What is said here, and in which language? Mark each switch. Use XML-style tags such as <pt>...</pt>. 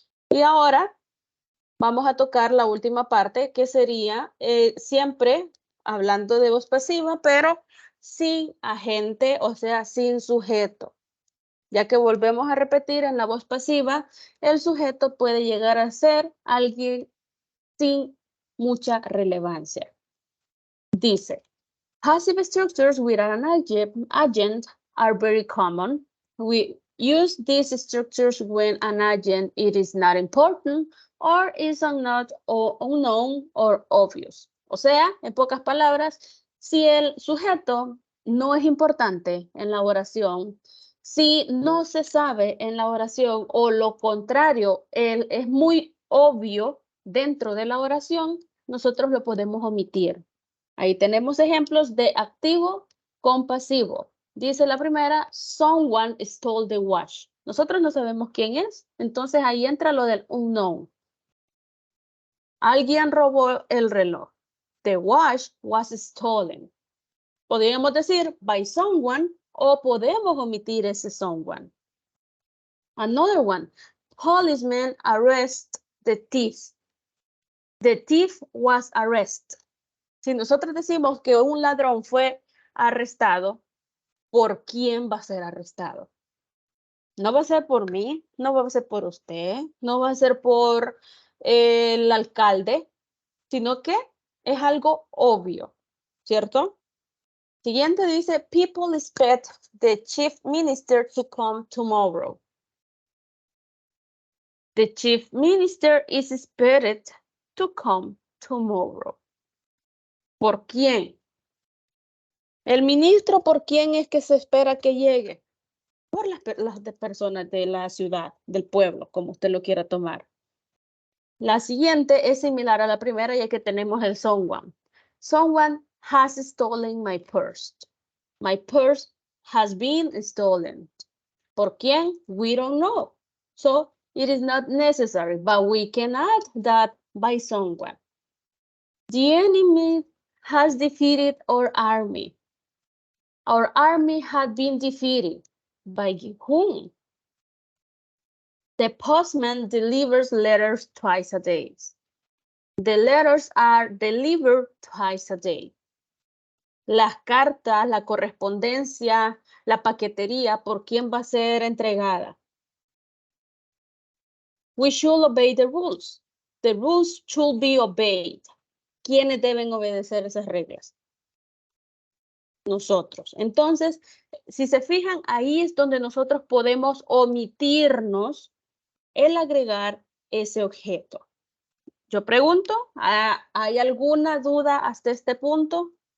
<es>Y ahora vamos a tocar la última parte, que sería siempre hablando de voz pasiva, pero sin agente, o sea, sin sujeto. Ya que volvemos a repetir en la voz pasiva, el sujeto puede llegar a ser alguien sin mucha relevancia.</es> <en>Dice, passive structures with an agent are very common. We use these structures when an agent it is not important or is not unknown or obvious.</en> <es>O sea, en pocas palabras, si el sujeto no es importante en la oración, si no se sabe en la oración o lo contrario, él es muy obvio dentro de la oración, nosotros lo podemos omitir. Ahí tenemos ejemplos de activo con pasivo. Dice la primera,</es> <en>someone stole the watch.</en> <es>Nosotros no sabemos quién es, entonces ahí entra lo del unknown. Alguien robó el reloj.</es> <en>The watch was stolen.</en> <es>Podríamos decir</es> <en>by someone</en> <es>o podemos omitir ese someone.</es> <en>Another one, policemen arrest the thief. The thief was arrested.</en> <es>Si nosotros decimos que un ladrón fue arrestado, ¿por quién va a ser arrestado? No va a ser por mí, no va a ser por usted, no va a ser por el alcalde, sino que es algo obvio, ¿cierto?</es> <en>Siguiente dice, people expect the chief minister to come tomorrow. The chief minister is expected to come tomorrow.</en> <es>¿Por quién? El ministro, ¿por quién es que se espera que llegue? Por las personas de la ciudad, del pueblo, como usted lo quiera tomar. La siguiente es similar a la primera, ya que tenemos el someone.</es> <en>Someone has stolen my purse. My purse has been stolen.</en> <es>¿Por quién?</es> <en>We don't know. So, it is not necessary, but we can add that by someone. The enemy has defeated our army. Our army had been defeated. By whom? The postman delivers letters twice a day. The letters are delivered twice a day.</en> <es>Las cartas, la correspondencia, la paquetería, ¿por quién va a ser entregada?</es> <en>We should obey the rules. The rules should be obeyed.</en> <es>¿Quiénes deben obedecer esas reglas? Nosotros. Entonces, si se fijan, ahí es donde nosotros podemos omitirnos el agregar ese objeto. Yo pregunto, ¿hay alguna duda hasta este punto?</es>